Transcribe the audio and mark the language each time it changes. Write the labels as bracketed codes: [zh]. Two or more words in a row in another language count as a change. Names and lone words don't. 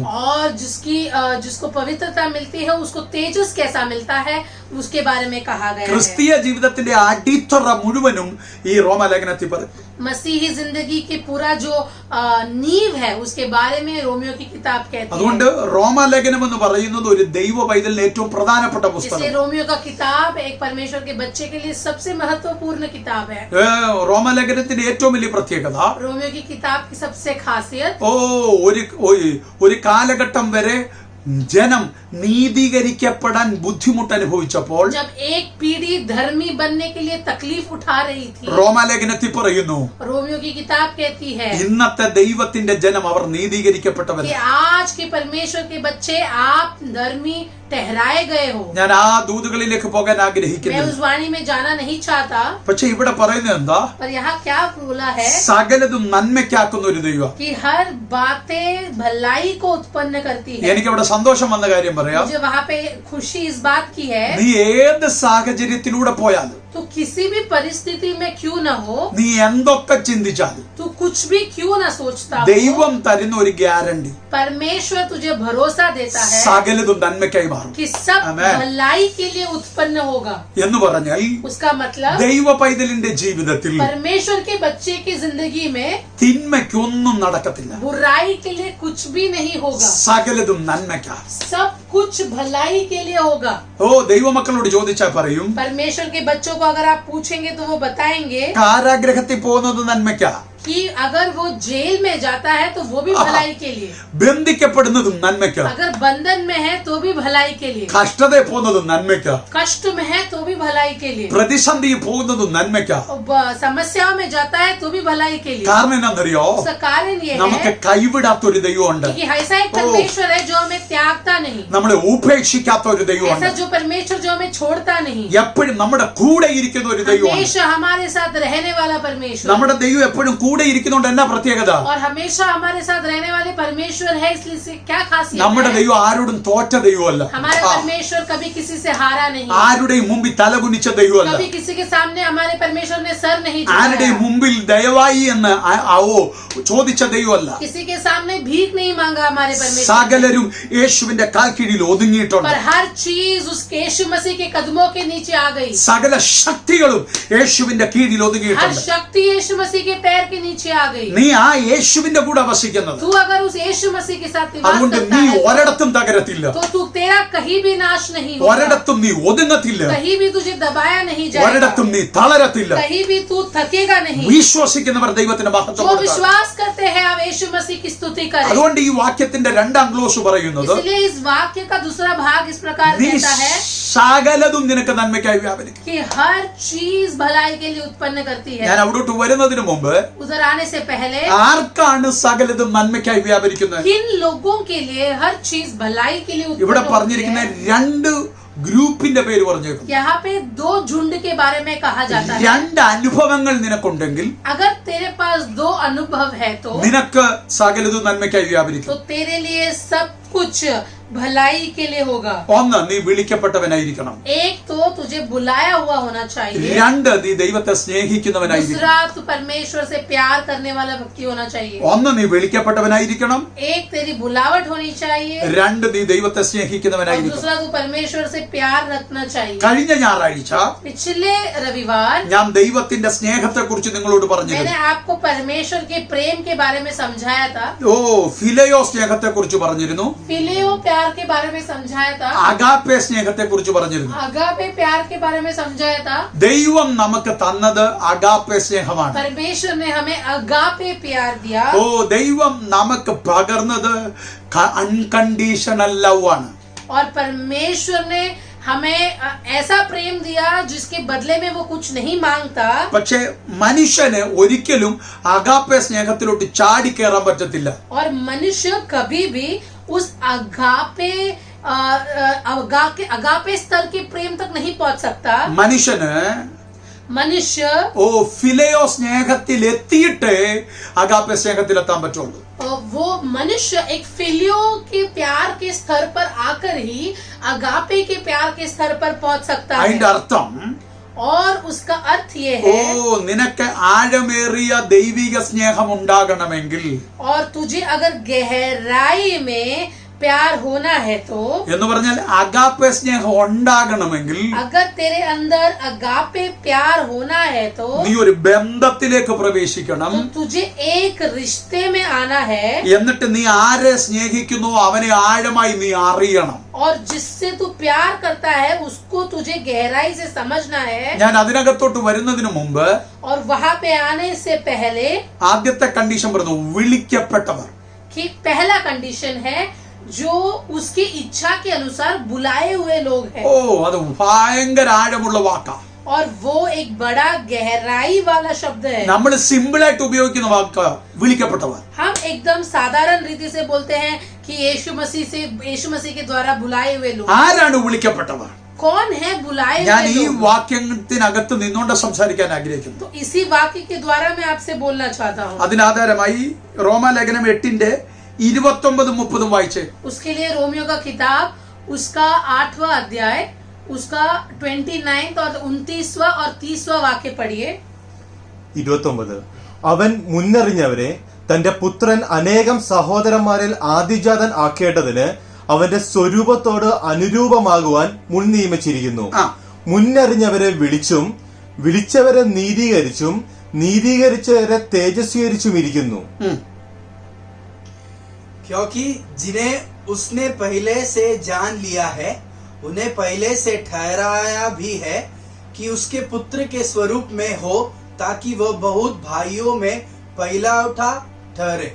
[hi] और जिसको पवित्रता मिलती है उसको तेजस कैसा मिलता है उसके बारे में कहा गया है. [ml] ക്രിസ്തീയ ജീവിതത്തിന്റെ അടിത്തറ മുഴുവനും ഈ റോമാലേഖനത്തിൽ പറയും. [hi] मसीही जिंदगी के पूरा जो नींव है उसके बारे में रोमियो की किताब कहती [ml] അതുകൊണ്ട് [hi] है. [ml] റോമാലേഖനം എന്ന് പറയുന്നത് ഒരു ദൈവ പൈതലിന് ഏറ്റവും പ്രധാനപ്പെട്ട [hi] इसलिए [ml] പുസ്തകം. [hi] रोमियो का किताब एक परमेश्वर के बच्चे के लिए सबसे महत्वपूर्ण किताब है. [ml] റോമാലേഖനത്തിന്റെ ഏറ്റവും വലിയ പ്രത്യേകത [hi] रोमियो की किताब की सबसे खासियत [ml] ഒരു കാലഘട്ടം വരെ ജനം നീതീകരിക്കപ്പെടാൻ ബുദ്ധിമുട്ട് അനുഭവിച്ചപ്പോൾ [hi] जब एक पीढ़ी धर्मी बनने के लिए तकलीफ उठा रही थी, [ml] റോമാലേഖനത്തിൽ പറയുന്നു [hi] रोमियो की किताब कहती है [ml] ഇന്നത്തെ ദൈവത്തിന്റെ ജനം അവർ നീതീകരിക്കപ്പെട്ടവർ. [hi] कि आज के परमेश्वर के बच्चे आप धर्मी ठहराए गए हो. [ml] ഞാൻ ആ ദൂതുകളിലേക്ക് പോകാൻ [hi] मैं [ml] ആഗ്രഹിക്കുന്നു. [hi] उस वाणी में जाना नहीं चाहता, [ml] പക്ഷെ ഇവിടെ പറയുന്നത് എന്താ? [hi] पर यहाँ क्या बोला है [ml] സകലതും നന്മയ്ക്കാക്കുന്ന ഒരു ദൈവം. [hi] कि हर बातें भलाई को उत्पन्न करती है. [ml] എനിക്ക് അവിടെ സന്തോഷം വന്ന കാര്യം പറയാം. [hi] मुझे वहाँ पे खुशी इस बात की है, [ml] നീ ഏത് സാഹചര്യത്തിലൂടെ പോയാലും [hi] तू किसी भी परिस्थिति में क्यों न हो, [ml] നീ എന്തൊക്കെ ചിന്തിച്ചാലും [hi] तू कुछ भी क्यों न सोचता हो, [ml] ദൈവം തരുന്ന ഒരു ഗ്യാരണ്ടി [hi] परमेश्वर तुझे भरोसा देता है [ml] സകലതും നന്മയ്ക്കായി മാറും [hi] कि सब Amen. भलाई के लिए उत्पन्न होगा. [ml] എന്ന് പറഞ്ഞാൽ [hi] उसका मतलब [ml] ദൈവ പൈതലിന്റെ ജീവിതത്തിൽ [hi] परमेश्वर के बच्चे की जिंदगी में [ml] തിന്മയ്ക്കൊന്നും നടക്കത്തില്ല. [hi] बुराई के लिए कुछ भी नहीं होगा, [ml] സകലതും നന്മയ്ക്കാ. [hi] सब कुछ भलाई के लिए होगा. [ml] ദൈവമക്കളോട് ചോദിച്ചാൽ പറയും [hi] परमेश्वर के बच्चों को अगर आप पूछेंगे तो वो बताएंगे [ml] കാരാഗ്രഹത്തിൽ പോകുന്നത് നന്മയ്ക്കാ. [hi] कि अगर वो जेल में जाता है तो वो भी भलाई के लिए, [ml] ബന്ധിക്കപ്പെടുന്നതും നന്മയ്ക്കാ. [hi] अगर बंधन में है तो भी भलाई के लिए, [ml] കഷ്ടതയിൽ പോകുന്നതും നന്മയ്ക്കാ. [hi] कष्ट में है तो भी भलाई के लिए, [ml] പ്രതിസന്ധിയിൽ പോകുന്നതും നന്മയ്ക്കാ. [hi] समस्याओं में जाता है तो भी भलाई के लिए. [ml] കാരണം എന്താണെന്നറിയോ? [hi] उसका कारण ये [ml] നമുക്ക് [hi] है [ml] കൈവിടാത്തൊരു ദൈവമുണ്ട്. [hi] कि ऐसा एक परमेश्वर है जो हमें त्यागता नहीं, [ml] നമ്മളെ ഉപേക്ഷിക്കാത്ത ഒരു [hi] ऐसा [ml] ദൈവമുണ്ട്. [hi] जो परमेश्वर जो हमें छोड़ता नहीं, [ml] എപ്പോഴും നമ്മുടെ കൂടെ ഇരിക്കുന്ന ഒരു ദൈവമുണ്ട്. [hi] हमेशा हमारे साथ रहने वाला परमेश्वर. [ml] നമ്മുടെ ദൈവം എപ്പോഴും കൂടെ ഇരിക്കുന്നതുകൊണ്ട് എന്നാ പ്രത്യേകത? [hi] और हमेशा हमारे साथ रहने वाले परमेश्वर है, इसलिए से क्या खासियत [ml] നമ്മുടെ [hi] है? [ml] ദൈവം ആരോടും തോറ്റ ദൈവമല്ല. [hi] हमारे परमेश्वर कभी किसी से हारा नहीं, [ml] ആരുടെയും മുമ്പിൽ തലകുനിച്ച ദൈവമല്ല. [hi] कभी किसी के सामने हमारे परमेश्वर ने सर नहीं [ml] ആരുടെയും [hi] झुकाया, [ml] മുമ്പിൽ ദയവായി എന്ന് ചോദിച്ച ദൈവമല്ല. [hi] किसी के सामने भीख नहीं मांगा हमारे परमेश्वर, [ml] സകലരും യേശുവിന്റെ കാൽ കീഴിൽ ഒതുങ്ങിയിട്ടുണ്ട്. [hi] पर हर चीज उस यीशु मसीह के कदमों के नीचे आ गई. [ml] സകല ശക്തികളും യേശുവിന്റെ കീഴിൽ [hi] हर [ml] ഒതുങ്ങിയിട്ടുണ്ട്. [hi] शक्ति यीशु मसीह के पैर के नीचे आ गई. [ml] നീ ആ യേശുവിന്റെ കൂടെ വസിക്കുന്നത്. [hi] तू अगर उस यीशु मसीह के साथ निवास [ml] അതുകൊണ്ട് [hi] करता [ml] നീ [hi] है [ml] ഒരിടത്തും തകരത്തില്ല, [hi] तो तू तेरा कहीं भी नाश नहीं होगा, [ml] ഒരിടത്തും നീ ഒതുങ്ങത്തില്ല, [hi] कहीं भी तुझे दबाया नहीं जाएगा, [ml] ഒരിടത്തും നീ തളരത്തില്ല. [hi] कहीं भी तू थकेगा नहीं. [ml] വിശ്വസിക്കുന്നവർ ദൈവത്തിന്റെ മഹത്വം [hi] जो [ml] കൊടുക്കണം. [hi] विश्वास करते हैं आप यीशु मसीह की स्तुति करें. [ml] അതുകൊണ്ട് ഈ വാക്യത്തിന്റെ രണ്ടാം ക്ലോസ് പറയുന്നത് [hi] इसलिए इस वाक्य का दूसरा भाग इस प्रकार [ml] നീ [hi] कहता है [ml] സകലതും നിനക്ക് നന്മയ്ക്കായി വ്യാപരിക്കും. [hi] कि हर चीज भलाई के लिए उत्पन्न करती है. [ml] ഞാൻ അവിടോട്ട് വരുന്നതിന് മുമ്പ് [hi] उधर आने से पहले [ml] ആർക്കാണ് സകലതും നന്മയ്ക്കായി വ്യാപരിക്കുന്നത്? [hi] किन लोगों के लिए हर चीज भलाई के लिए [ml] ഇവിടെ [hi] उत्पन्न होती [ml] പറഞ്ഞിരിക്കുന്ന [hi] है? [ml] രണ്ട് ഗ്രൂപ്പിന്റെ പേര് പറഞ്ഞേക്കുന്നു. [hi] यहाँ पे दो झुंड के बारे में कहा जाता है. [ml] രണ്ട് അനുഭവങ്ങൾ നിനക്കുണ്ടെങ്കിൽ [hi] अगर तेरे पास दो अनुभव है तो [ml] നിനക്ക് സകലതും നന്മയ്ക്കായി വ്യാപരിക്കും. [hi] तेरे लिए सब कुछ भलाई के लिए होगा. [ml] ഒന്ന്, നീ വിളിക്കപ്പെട്ടവനായിരിക്കണം. [hi] एक तो तुझे बुलाया हुआ होना चाहिए, [ml] രണ്ട്, നീ ദൈവത്തെ സ്നേഹിക്കുന്നവനായിരിക്കണം. [hi] दूसरा तू परमेश्वर से प्यार करने वाला व्यक्ति होना चाहिए. [ml] ഒന്ന്, നീ വിളിക്കപ്പെട്ടവനായിരിക്കണം. [hi] एक तेरी बुलावट होनी चाहिए, [ml] രണ്ട്, നീ ദൈവത്തെ [hi] और [ml] സ്നേഹിക്കുന്നവനായിരിക്കണം. [hi] दूसरा तू परमेश्वर से प्यार रखना चाहिए. [ml] കഴിഞ്ഞ ഞായറാഴ്ച [hi] पिछले रविवार [ml] ഞാൻ ദൈവത്തിന്റെ സ്നേഹത്തെ കുറിച്ച് നിങ്ങളോട് [hi] मैंने [ml] പറഞ്ഞിരുന്നു. [hi] आपको परमेश्वर के प्रेम के बारे में समझाया था, [ml] ഫിലയോ സ്നേഹത്തെ കുറിച്ച് പറഞ്ഞിരുന്നു, [hi] फिलियो प्यार के बारे में समझाया था, [ml] അഗാപ്പെ സ്നേഹത്തെ കുറിച്ച് പറഞ്ഞിരുന്നു. [hi] अगापे प्यार के बारे में समझाया था. [ml] ദൈവം നമുക്ക് തന്നത് അഗാപ്പെ സ്നേഹമാണ്. [hi] परमेश्वर ने हमें अगापे प्यार दिया, [ml] ദൈവം നമുക്ക് പകർന്നത് [en] unconditional love [ml] ആണ്. [hi] और परमेश्वर ने हमें ऐसा प्रेम दिया जिसके बदले में वो कुछ नहीं मांगता. [ml] പക്ഷെ मनुഷ്യന് ഒരിക്കലും അഗാപ്പെ സ്നേഹത്തിലോട്ട് ചാടി കയറാൻ പറ്റത്തില്ല. [hi] और मनुष्य कभी भी उस अगापे स्तर के प्रेम तक नहीं पहुंच सकता. मनुष्य [ml] ഫിലയോ സ്നേഹത്തിൽ എത്തിയിട്ടേ അഗാപ്പെ സ്നേഹത്തിൽ എത്താൻ പറ്റുള്ളൂ. [hi] वो मनुष्य एक फिलियो के प्यार के स्तर पर आकर ही अगापे के प्यार के स्तर पर पहुंच सकता है. [ml] അതിന്റെ അർത്ഥം [hi] और उसका अर्थ ये है [ml] നിനക്ക് ആഴമേറിയ ദൈവിക സ്നേഹം ഉണ്ടാകണമെങ്കിൽ [hi] और तुझे अगर गहराई में प्यार होना है तो [ml] എന്ന് പറഞ്ഞാൽ അഗാപ്പെ സ്നേഹം ഉണ്ടാകണമെങ്കിൽ [hi] अगर तेरे अंदर अगापे प्यार होना है तो [ml] നീ ഒരു ബന്ധത്തിലേക്ക് പ്രവേശിക്കണം. [hi] तुझे एक रिश्ते में आना है [ml] എന്നിട്ട് നീ ആരെ സ്നേഹിക്കുന്നു അവനെ ആഴമായി നീ അറിയണം. [hi] और जिससे तू प्यार करता है उसको तुझे गहराई से समझना है. [ml] ഞാൻ അതിനകത്തോട്ട് വരുന്നതിന് മുമ്പ് [hi] और वहां पे आने से पहले [ml] ആദ്യത്തെ കണ്ടീഷൻ പറഞ്ഞു വിളിക്കപ്പെട്ടവർ. [hi] कि पहला कंडीशन है जो उसकी इच्छा के अनुसार बुलाए हुए लोग हैं. [ml] അത് ഭയങ്കര ആഴമുള്ള വാക്കാ. [hi] और वो एक बड़ा गहराई वाला शब्द है. [ml] നമ്മൾ സിമ്പിൾ ആയിട്ട് ഉപയോഗിക്കുന്ന വാക്ക് വിളിക്കപ്പെട്ടവർ. [hi] हम एकदम साधारण रीति से बोलते हैं कि यीशु मसीह के द्वारा बुलाए हुए लोग. [ml] ആരാണ് വിളിക്കപ്പെട്ടവർ? [hi] कौन है बुलाए [ml] ഞാൻ [hi] हुए [ml] ഈ [hi] लोग? [ml] വാക്യത്തിനകത്ത് നിന്നുകൊണ്ട് സംസാരിക്കാൻ ആഗ്രഹിക്കുന്നു. [hi] तो इसी वाक्य के द्वारा मैं आपसे बोलना चाहता हूँ. [ml] അതിനാധാരമായി റോമാലേഖനം 8:29-30 വായിച്ചേ. [hi] उसके लिए रोमियो का किताब उसका 8वां अध्याय उसका 29 और 29वां और 30वां वाक्य पढ़िए. [ml] 29 അവൻ മുന്നറിഞ്ഞവരെ തന്റെ പുത്രൻ അനേകം സഹോദരന്മാരിൽ ആദിജാതൻ ആക്കേണ്ടതിന് അവന്റെ സ്വരൂപത്തോട് അനുരൂപമാകുവാൻ മുൻ നിയമിച്ചിരിക്കുന്നു. മുന്നറിഞ്ഞവരെ വിളിച്ചും വിളിച്ചവരെ നീതീകരിച്ചും നീതീകരിച്ചവരെ തേജസ്വീകരിച്ചും ഇരിക്കുന്നു. [hi] क्योंकि जिन्हें उसने पहले से जान लिया है उन्हें पहले से ठहराया भी है कि उसके पुत्र के स्वरूप में हो ताकि वह बहुत भाइयों में पहला उठा ठहरे.